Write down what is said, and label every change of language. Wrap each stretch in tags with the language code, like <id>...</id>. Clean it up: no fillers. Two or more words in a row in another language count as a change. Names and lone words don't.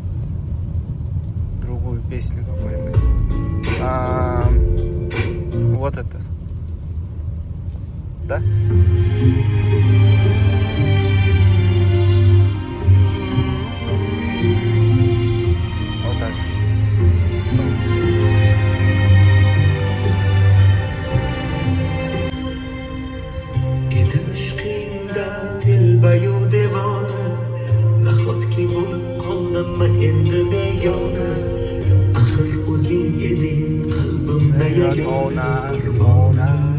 <ru>Другую песню какую-нибудь. Вот это. Да? Вот так.</ru> <uz>Dilbayu devona nahotki bo'lib qoldimmi endi begona axir o'zing eding qalbimda yagona parvona</uz>